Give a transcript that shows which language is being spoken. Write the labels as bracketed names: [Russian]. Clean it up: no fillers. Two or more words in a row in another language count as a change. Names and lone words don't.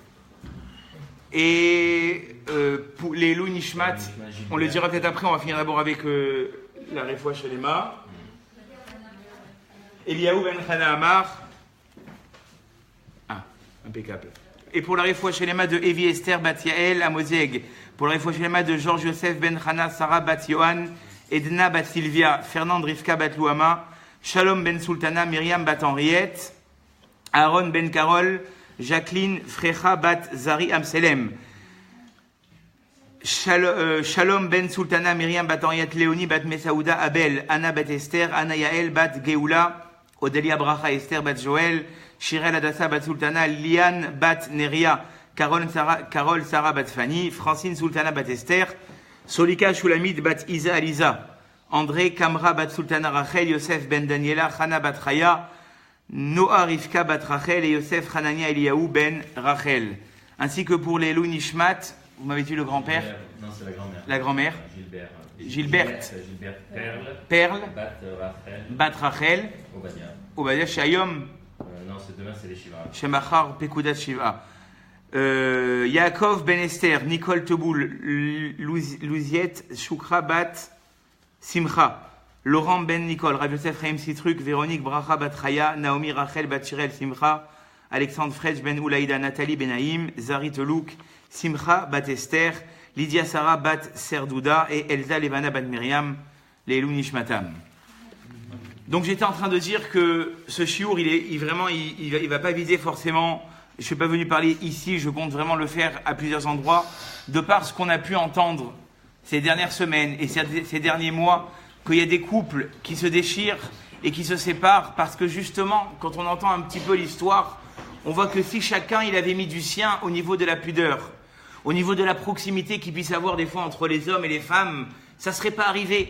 [French] Et pour les [Hebrew] לעילוי נשמת, [French] on le dira peut-être après, on va finir d'abord avec la [Hebrew] רפואה שלמה. [French] Eliaou Ben Chana Amar. Ah, impeccable. Et pour la [Hebrew] רפואה שלמה [French] de Evi Esther Bat Yael Amozeg, pour la [Hebrew] רפואה שלמה [French] de Georges Yosef Ben Chana Sarah Bat Yohan, Edna Bat Sylvia, Fernande Rivka Bat Louama, Shalom Ben Sultana, Myriam Bat Henriette, Aaron Ben Carol, Jacqueline Frecha Bat Zari Amselem, Shalom Ben Sultana, Myriam Bat Henriette, Léonie Bat Mesaouda, Abel, Anna Bat Esther, Anna Yael Bat Geoula, Odelia Bracha Esther Bat Joël, Shirel Adassa Bat Sultana, Liane Bat Neria, Carole Sarah Bat Fanny, Francine Sultana Bat Esther, Solika Shulamit Bat Isa Aliza, André Kamra Bat Sultana Rachel, Yosef Ben Daniela, Chana Bat Chaya, Noah Rivka Bat Rachel et Yosef Hanania Eliaou Ben Rachel. Ainsi que pour les [Hebrew] לעילוי נשמת, [French] vous m'avez dit le grand-père ? Non, c'est la grand-mère. La grand-mère ? Gilberte. Perle. Bat Rachel. Obadia Shayom. Non, c'est demain, c'est les Shiva. [Hebrew] שמחר פקודת שבעה. [French] Yaakov Ben Esther, Nicole Teboul, Louziette, Choukra Bat Simcha, Laurent Ben Nicole, Rav Yosef Chaim Citruk, Véronique Bracha Bat Chaya, Naomi Rachel Bat Shirel Simcha, Alexandre Fredj Ben Oulaïda, Nathalie Ben Haïm, Zari Telouk, Simcha Bat Esther, Lydia Sarah Bat Serdouda et Elsa Levana Bat Myriam, les [Hebrew] לעילוי נשמתם. [French] Donc j'étais en train de dire que ce chiour, il va pas viser forcément, je ne suis pas venu parler ici, je compte vraiment le faire à plusieurs endroits, de par ce qu'on a pu entendre ces dernières semaines et ces derniers mois, qu'il y a des couples qui se déchirent et qui se séparent parce que justement, quand on entend un petit peu l'histoire, on voit que si chacun il avait mis du sien au niveau de la pudeur, au niveau de la proximité qu'il puisse avoir des fois entre les hommes et les femmes, ça ne serait pas arrivé.